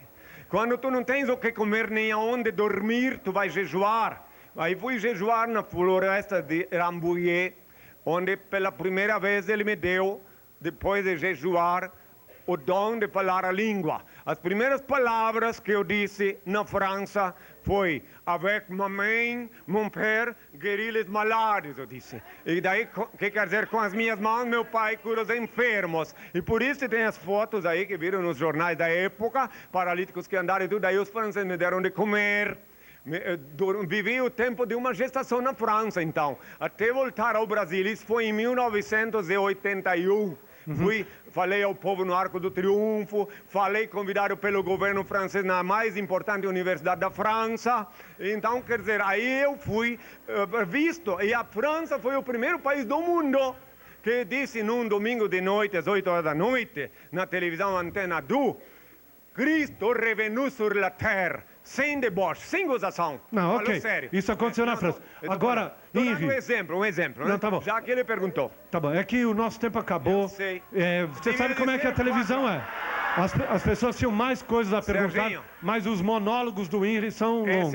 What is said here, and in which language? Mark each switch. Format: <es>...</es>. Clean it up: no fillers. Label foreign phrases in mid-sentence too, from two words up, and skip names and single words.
<pt>Quando tu não tens o que comer nem aonde dormir, tu vais jejuar. Aí fui jejuar na floresta de Rambouillet, onde pela primeira vez ele me deu, depois de jejuar, o dom de falar a língua. As primeiras palavras que eu disse na França foi</pt> <fr>avec ma main, mon père, guérit les malades,</fr> <pt>eu disse. E daí, que quer dizer, com as minhas mãos, meu pai cura os enfermos. E por isso tem as fotos aí que viram nos jornais da época, paralíticos que andaram e tudo, daí os franceses me deram de comer. Vivi o tempo de uma gestação na França, então, até voltar ao Brasil. Isso foi em 1981. Falei ao povo no Arco do Triunfo, falei convidado pelo governo francês na mais importante universidade da França. Então, quer dizer, aí eu fui visto. E a França foi o primeiro país do mundo que disse num domingo de noite, às 8 horas da noite, na televisão Antena 2, Cristo</pt> <fr>revenu sur la terre,</fr> <pt>sem deboche, sem gozação. Não, ok. Falou sério. Isso aconteceu na França. Agora, Henri... um exemplo, né? Não, tá bom. Já que ele perguntou. Tá bom, é que o nosso tempo acabou. Eu sei. Você sabe como é que a televisão é? As pessoas tinham mais coisas a perguntar, Serginho, mas os monólogos do Henri são longos.</pt>